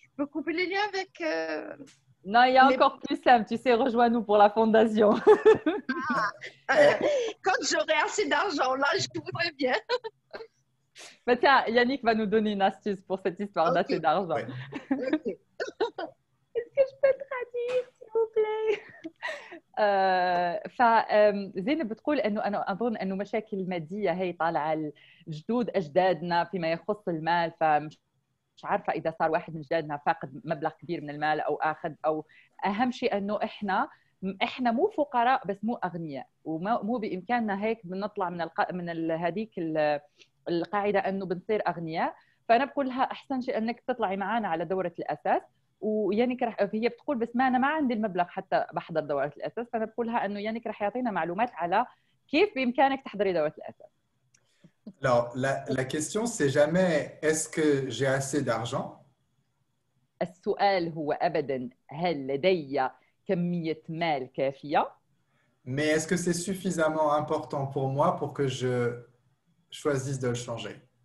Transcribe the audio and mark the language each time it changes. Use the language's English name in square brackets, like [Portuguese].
[French] Je peux couper les liens avec... Non, il y a encore plus simple. Tu sais, rejoins-nous pour la fondation. Quand j'aurai assez d'argent, là, je voudrais bien. Mais tiens, Yannick va nous donner une astuce pour cette histoire d'assez d'argent. Ouais. Okay. Est-ce que je peux traduire, s'il vous plaît؟ [Arabic] فزينب بتقول انه انا اظن انه مشاكل الماديه هي طالعه الجدود اجدادنا فيما يخص المال، فمش عارفه اذا صار واحد من اجدادنا فاقد مبلغ كبير من المال او اخذ، او اهم شيء انه احنا مو فقراء بس مو اغنياء، ومو بامكاننا هيك بنطلع من هذيك القاعده انه بنصير اغنياء. فانا بقول لها احسن شيء انك تطلعي معنا على دوره الاساس، ويانيك هي بتقول بس ما انا ما عندي المبلغ حتى بحضر دوره الاساس، فانا بقول لها انه يانيك رح يعطينا معلومات على كيف بامكانك تحضري دوره الاساس. [French] Alors, la question, c'est jamais est-ce que j'ai assez d'argent? [Arabic] السؤال هو ابدا هل لدي كميه مال كافيه؟ [French] Mais est-ce que c'est suffisamment important pour moi pour que je choisisse de le changer?